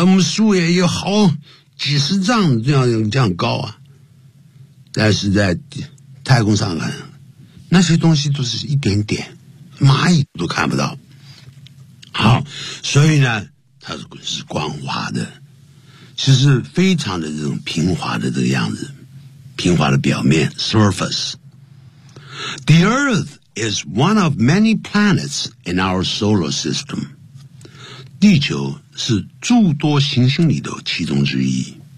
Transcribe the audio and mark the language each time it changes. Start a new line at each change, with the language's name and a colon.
Chinese: 我们树也有好几十丈这样高啊，但是在太空上看，那些东西都是一点点，蚂蚁都看不到。好，所以呢，它是光滑的，其实非常的这种平滑的这个样子，平滑的表面 surface。
English: The Earth is one of many planets in our solar system。
Chinese: 地球是诸多行星里头其中之一。